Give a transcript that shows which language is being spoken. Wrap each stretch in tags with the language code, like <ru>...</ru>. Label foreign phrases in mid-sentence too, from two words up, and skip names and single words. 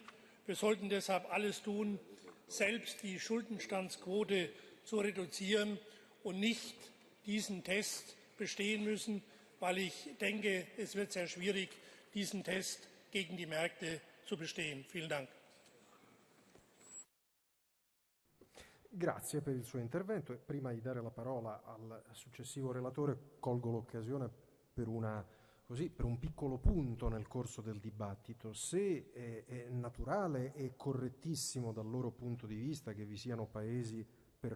<de>Wir sollten deshalb alles tun, selbst die Schuldenstandsquote zu reduzieren und nicht diesen Test bestehen müssen, weil ich denke, es wird sehr schwierig, diesen Test gegen die Märkte zu bestehen. Vielen Dank.</de> <it>Grazie per il suo intervento, e prima di dare la parola al successivo relatore colgo l'occasione per un piccolo punto nel corso del dibattito. Se è naturale e correttissimo dal loro punto di vista che vi siano paesi per</it>